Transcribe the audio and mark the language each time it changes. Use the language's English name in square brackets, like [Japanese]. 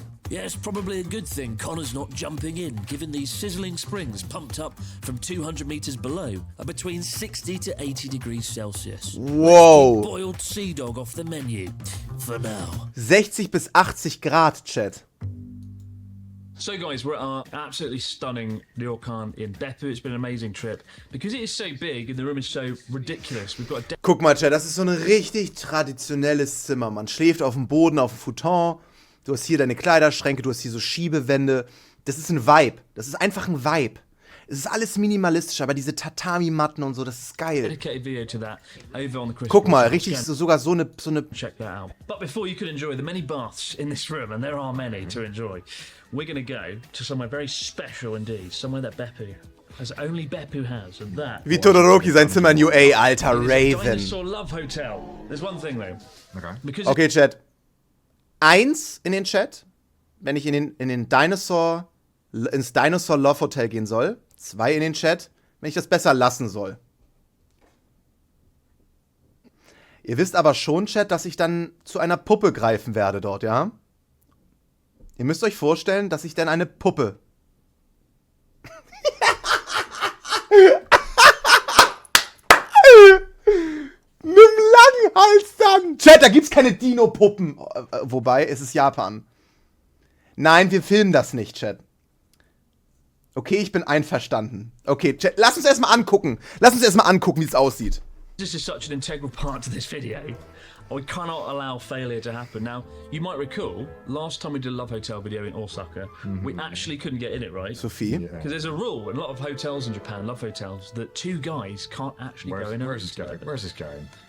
[English] Yeah, it's probably a good thing Connor's not jumping in, given these sizzling springs pumped up from 200 metres below are between 60 to 80 degrees Celsius. Wow. Boiled sea dog off the menu, for now. [German] 60 bis 80 Grad, Chat. [English] So guys, we're at our absolutely stunning ryokan in Beppu. It's been an amazing trip. Because it is so big and the room is so ridiculous, we've got a [German] Guck mal, Chat, das ist so ein richtig traditionelles Zimmer. Man schläft auf dem Boden, auf dem Futon. Du hast hier deine Kleiderschränke, du hast hier so Schiebewände. Das ist ein Vibe. Das ist einfach ein Vibe. Es ist alles minimalistisch, aber diese Tatami-Matten und so, das ist geil. [English] dedicated video to that over on the Christmas [German] Guck mal, [English] channel. [German] richtig, sogar so eine... [English] Check that out. But before you can enjoy the many baths in this room, and there are many to enjoy, we're going to go to somewhere very special indeed, somewhere that Beppu has only Beppu has, and that [German] Wie Todoroki sein Zimmer in UA, alter [English] is a Raven. Dinosaur Love Hotel. There's one thing though. Okay. Because [German] Okay, Chat. 1 in den Chat, wenn ich ins Dinosaur Love Hotel gehen soll. 2 in den Chat, wenn ich das besser lassen soll. Ihr wisst aber schon, Chat, dass ich dann zu einer Puppe greifen werde dort, ja? Ihr müsst euch vorstellen, dass ich dann eine Puppe... Mit dem Langhals dann! Chat, da gibt's keine Dino-Puppen. Wobei, es ist Japan. Nein, wir filmen das nicht, Chat. Okay, ich bin einverstanden. Okay, Chat, lass uns erstmal angucken. Lass uns erstmal angucken, wie es aussieht. [English] this is such an integral part to this video. We cannot allow failure to happen. Now, you might recall, last time we did a Love Hotel video in Osaka, we actually couldn't get in it, right? Sophie? Because there's a rule in a lot of hotels in Japan, love hotels, that 2 guys can't actually go in. Where's this going? Where's this going?